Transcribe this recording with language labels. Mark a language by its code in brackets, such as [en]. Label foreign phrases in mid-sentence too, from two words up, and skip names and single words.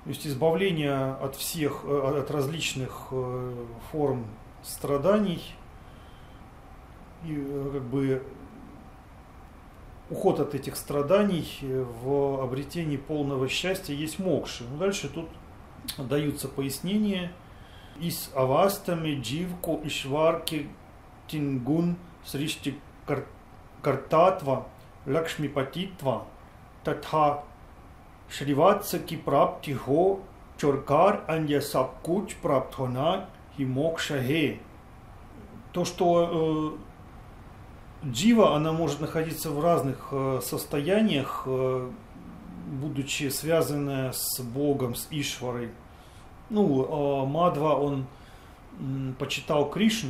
[ru] То есть избавление от всех, от различных форм страданий и как бы уход от этих страданий в обретении полного счастья есть мокша. Но дальше тут даются пояснения. [hi] इस अवस्था में जीव को ईश्वर की तीन गुण सृष्टि कर्तृत्व लक्ष्मीपतित्व तथा श्रीवत्स की प्राप्ति हो छोड़कर अन्य सबकुछ प्राप्त होना ही मोक्ष है. [ru] То, что джива, она может находиться в разных состояниях, будучи связанная с Богом, с Ишварой. Ну, Мадва, он почитал Кришну.